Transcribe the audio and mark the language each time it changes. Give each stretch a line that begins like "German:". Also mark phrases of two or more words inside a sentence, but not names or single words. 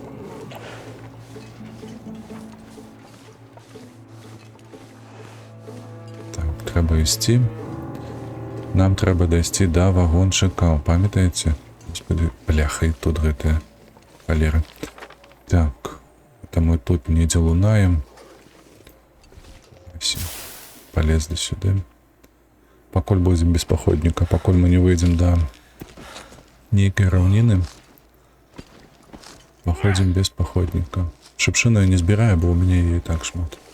Belarusian: Так, трэба ісці. Нам трэба дайсці да вагончыка. Памятаеце? Господи, бляха, і тут гэтыя халеры. Так, это мы тут недзе лунаем.
Russian: Все. Полезли сюда.
Belarusian: Пакуль
Russian: будем без походника,
Belarusian: пакуль мы не выйдем до нейкай раўніны,
Russian: походим без походника.
Belarusian: Шыпшыну я не збіраю, бо у мяне яе і так шмат.